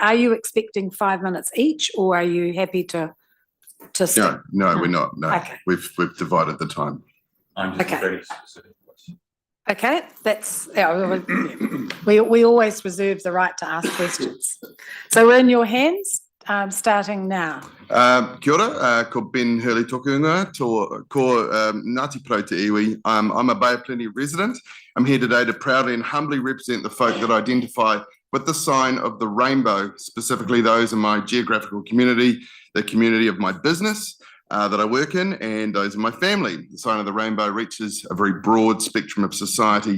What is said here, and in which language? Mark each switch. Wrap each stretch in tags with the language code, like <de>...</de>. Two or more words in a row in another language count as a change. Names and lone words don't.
<en>Are you expecting 5 minutes each, or are you happy to stick? No, we're not. No, Okay. We've divided the time. I'm just Okay. very specific. Okay, that's, we always reserve the right to ask questions. So we're in your hands, starting now.</en> <mi>Kia ora, ko Ben Hurley tokunga, ko Ngāti Porou te iwi.</mi> <en>I'm a Bay of Plenty resident. I'm here today to proudly and humbly represent the folk that identify with the sign of the rainbow, specifically those in my geographical community, the community of my business that I work in, and those in my family. The sign of the rainbow reaches a very broad spectrum of society.</en>